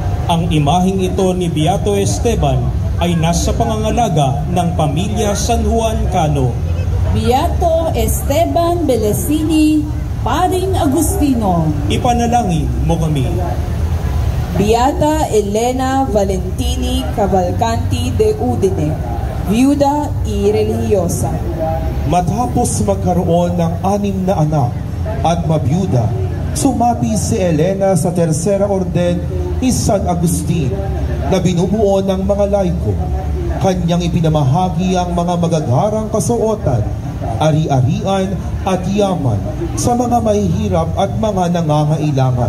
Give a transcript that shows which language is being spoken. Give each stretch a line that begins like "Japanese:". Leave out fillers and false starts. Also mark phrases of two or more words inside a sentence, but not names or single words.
Filipino: Ang imaheng ito ni Beato Esteban ay nasa pangangalaga ng pamilya San Juan Cano. Beato Esteban Belesini, Paring Agustino, Ipanalangin mo kami.
Spanish: Beata Elena Valentini Cavalcanti de Udine, Viuda y Religiosa.
Filipino: Matapos magkaroon ng 6 na anak at mabiyuda, sumapi si Elena sa Tercera Orden ni San Agustin na binubuo ng mga laiko. Kanyang ipinamahagi ang mga magagarang kasuotan, ari-arian at yaman sa mga mahihirap at mga nangangailangan.